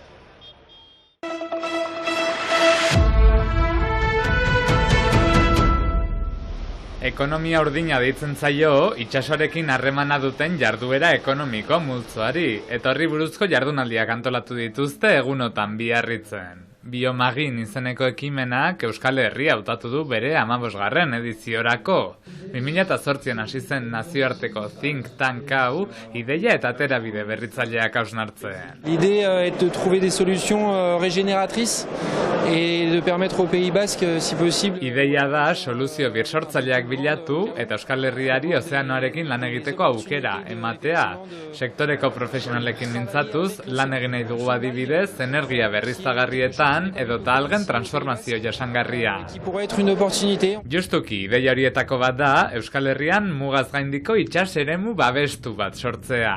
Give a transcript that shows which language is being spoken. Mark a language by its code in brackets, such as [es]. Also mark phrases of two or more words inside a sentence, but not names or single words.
[eu] Ekonomia urdina deitzen zaio, itsasoarekin harremana duten jarduera ekonomiko multzoari, eta horri buruzko jardunaldiak antolatu dituzte egunotan Biarritzen. Biomagin izeneko ekimenak Euskal Herria hautatu du bere 15. ediziorako. 2008an hasi zen nazioarteko [en] think tank [eu] hau, ideia eta aterabide berritzaileak hausnartzen. [fr] L'idée est de trouver des solutions régénératrices et de permettre au Pays Basque, si possible. [eu] Ideia da soluzio birsortzaileak bilatu eta Euskal Herriari ozeanoarekin lan egiteko aukera ematea. Sektoreko profesionalekin mintzatuz, lan egin nahi dugu adibidez, energia berriztagarrietan edota algen transformazio jasangarria. Justuki, ideia horietako bat da, Euskal Herrian mugaz gaindiko itsas eremu babestu bat sortzea.